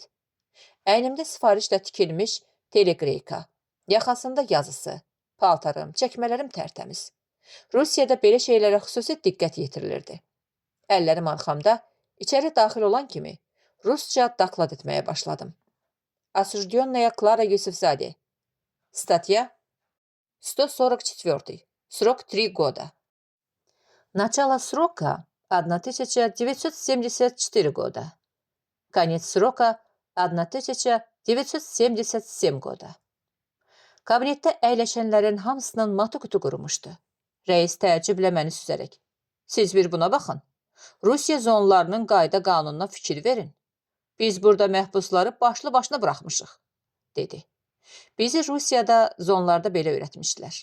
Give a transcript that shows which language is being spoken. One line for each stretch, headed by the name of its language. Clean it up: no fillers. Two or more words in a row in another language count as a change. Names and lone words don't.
Azerbaijani: Əynimdə sifarişlə tikilmiş teleqreyka, yaxasında yazısı, paltarım, çəkmələrim tərtəmiz. Rusiyada belə şeylərə xüsusi diqqət yetirilirdi. Əllərim arxamda, içəri daxil olan kimi Rusça doklad etməyə başladım.
Russian: Осужденная Клара Юсуфзаде. Статья 144. Срок 3 года. Начало срока 1974 года. Конец срока 1977 гоda.
Azerbaijani: Kabinetdə əyləşənlərin hamısının matı qutu qurumuşdu. Rəis təəccüblə məni süzərək. Siz bir buna baxın. Rusiya zonlarının qayda qanununa fikir verin. Biz burada məhbusları başlı başına buraxmışıq, dedi. Bizi Rusiyada zonlarda belə öyrətmişdilər.